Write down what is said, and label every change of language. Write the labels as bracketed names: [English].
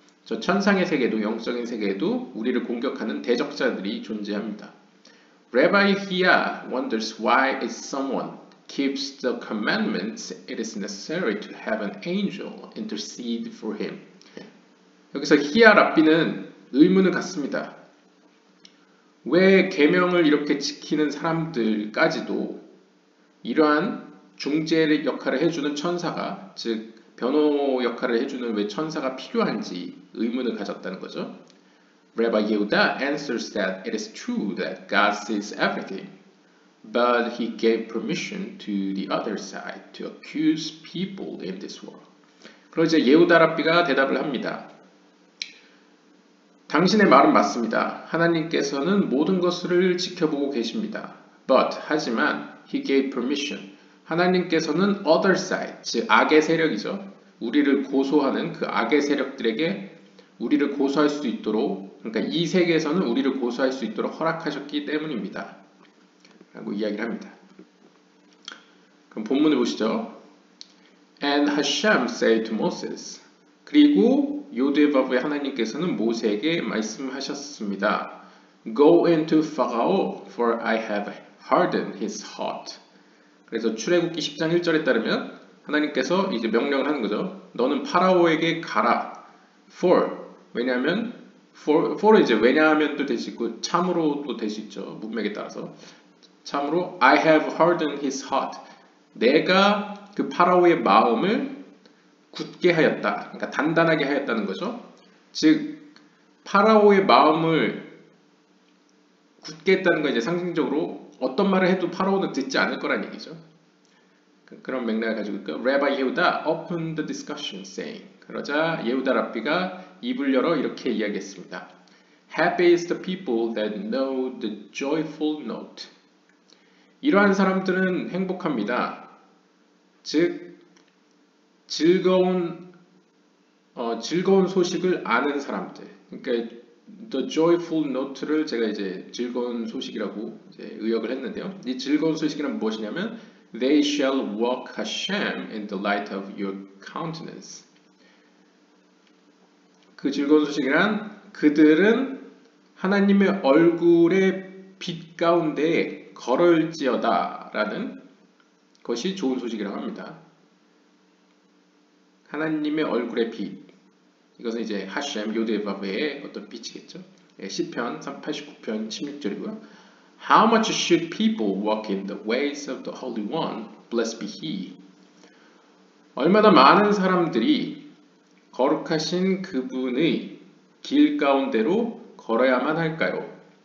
[Korean] 저 천상의 세계도 영적인 세계에도 우리를 공격하는 대적자들이 존재합니다. [English] Rabbi Hia wonders why if someone keeps the commandments, it is necessary to have an angel intercede for him. [Korean] 여기서 히야 랍비는 의문을 갖습니다. 왜 계명을 이렇게 지키는 사람들까지도 이러한 중재 역할을 해주는 천사가, 즉 변호 역할을 해주는 왜 천사가 필요한지 의문을 가졌다는 거죠. [English] Rabbi Yehuda answers that it is true that God sees everything, but he gave permission to the other side to accuse people in this world. [Korean] 그러자 예후다 랍비가 대답을 합니다. 당신의 말은 맞습니다. 하나님께서는 모든 것을 지켜보고 계십니다. [English] But [Korean] 하지만 [English] he gave permission. [Korean] 하나님께서는 other side, 즉 악의 세력이죠. 우리를 고소하는 그 악의 세력들에게 우리를 고소할 수 있도록, 그러니까 이 세계에서는 우리를 고소할 수 있도록 허락하셨기 때문입니다. 라고 이야기를 합니다. 그럼 본문을 보시죠. [English] And Hashem said to Moses. [Korean] 그리고 요드바브의 하나님께서는 모세에게 말씀하셨습니다. [English] Go into Pharaoh, for I have hardened his heart. [Korean] 그래서 출애굽기 10장 1절에 따르면 하나님께서 이제 명령을 하는 거죠. 너는 파라오에게 가라. For 왜냐하면 for은 이제 왜냐하면도 될 수 있고 참으로도 될 수 있죠. 문맥에 따라서 참으로 [English] I have hardened his heart. [Korean] 내가 그 파라오의 마음을 굳게 하였다. 그러니까 단단하게 하였다는 거죠. 즉 파라오의 마음을 굳게 했다는 건 이제 상징적으로 어떤 말을 해도 파라오는 듣지 않을 거란 얘기죠. 그런 맥락을 가지고 있고 [English] Rabbi Yehuda opened the discussion saying [Korean] 그러자 예후다 랍비가 입을 열어 이렇게 이야기했습니다. [English] Happy is the people that know the joyful note. [Korean] 이러한 사람들은 행복합니다. 즉 즐거운 소식을 아는 사람들. 그러니까 the joyful note를 제가 이제 즐거운 소식이라고 이제 의역을 했는데요. 이 즐거운 소식은 무엇이냐면 [English] They shall walk Hashem in the light of your countenance. [Korean] 그 즐거운 소식이란 그들은 하나님의 얼굴의 빛 가운데 걸을지어다 라는 것이 좋은 소식이라고 합니다. 하나님의 얼굴의 빛. 이것은 이제 하셴 요데바브의 어떤 빛이겠죠. 시편 89편 16절이고요. [English] How much should people walk in the ways of the Holy One? Blessed be He. [Korean] 얼마나 많은 사람들이 거룩하신 그분의 길 가운데로 걸어야만 할까요?